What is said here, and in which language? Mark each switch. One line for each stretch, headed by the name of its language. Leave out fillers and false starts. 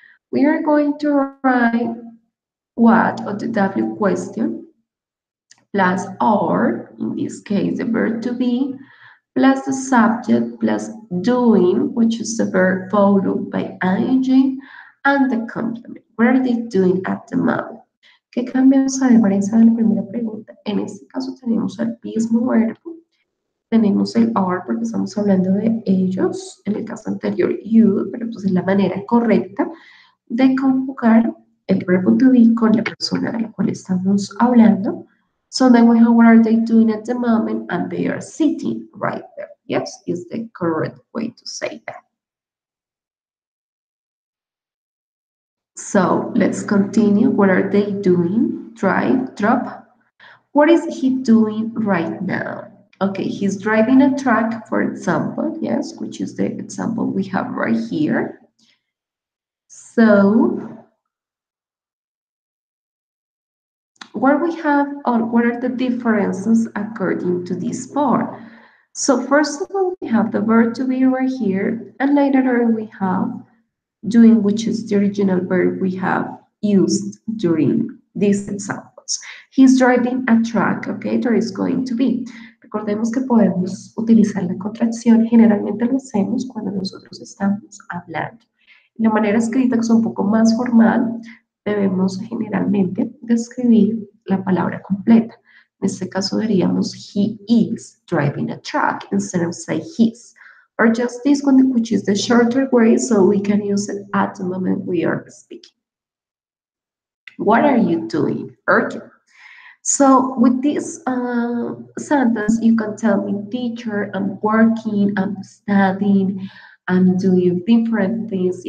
English: We are going to write what or the W question plus or, in this case the verb to be, plus the subject plus doing, which is the verb followed by ing, and the complement. What are they doing at the moment?
Spanish: ¿Qué cambios a diferencia de la primera pregunta? En este caso tenemos el mismo verbo, tenemos el are porque estamos hablando de ellos, en el caso anterior you, pero entonces la manera correcta de conjugar el verbo to be con la persona de la cual estamos hablando.
English: So then we have what are they doing at the moment, and they are sitting right there. Yes, is the correct way to say that. So let's continue. What are they doing? Drive, drop. What is he doing right now? Okay, he's driving a truck, for example, yes, which is the example we have right here. So what we have, or what are the differences according to this part? So first of all, we have the verb to be right here, and later on we have doing, which is the original verb we have used during these examples. He's driving a truck, okay, there is going to be.
Spanish: Recordemos que podemos utilizar la contracción, generalmente lo hacemos cuando nosotros estamos hablando. De manera escrita, que es un poco más formal, debemos generalmente describir la palabra completa. En este caso diríamos,
English: he is driving a truck instead of say his. Or just this one, which is the shorter way, so we can use it at the moment we are speaking. What are you doing? Okay. So with this sentence, you can tell me, teacher, I'm working, I'm studying, I'm doing different things.